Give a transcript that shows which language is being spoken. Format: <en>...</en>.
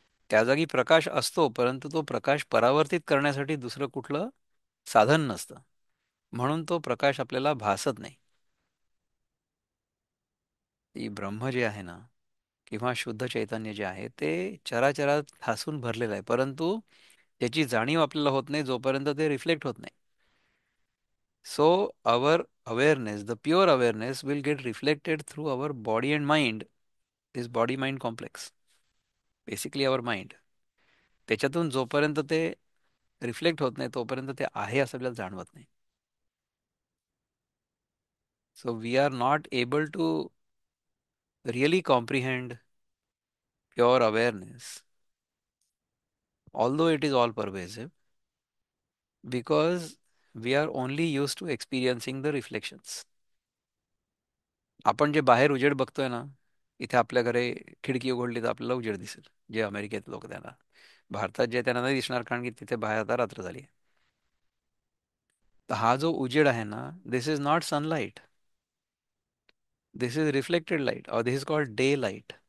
<mr>त्या जागी प्रकाश असतो, परंतु तो प्रकाश परावर्तित करण्यासाठी दुसरं कुठलं साधन नसतं, म्हणून तो प्रकाश आपल्याला भासत नाही. ती ब्रह्म जे आहे ना किंवा शुद्ध चैतन्य जे आहे ते चराचरात ठासून भरलेलं आहे, परंतु त्याची जाणीव आपल्याला होत नाही जोपर्यंत ते रिफ्लेक्ट होत नाही.</mr> <en>So our awareness, the pure awareness will get reflected through our body and mind, this body mind complex, basically our mind.</en> <mr>त्याच्यातून जोपर्यंत ते रिफ्लेक्ट होत नाही तोपर्यंत ते आहे असं आपल्याला जाणवत नाही.</mr> <en>So we are not able to really comprehend pure awareness, although it is all pervasive, because we are only used to experiencing the reflections.</en> <mr>आपण जे बाहेर उजेड बघतोय ना, इथे आपल्या घरी खिडकी उघडली तर आपल्याला उजेड दिसेल, जे अमेरिकेत लोक त्यांना, भारतात जे त्यांना नाही दिसणार कारण की तिथे बाहेर आता रात्र झाली आहे. तर हा जो उजेड आहे ना,</mr> <en>This is not sunlight, this is reflected light और this is called daylight.</en>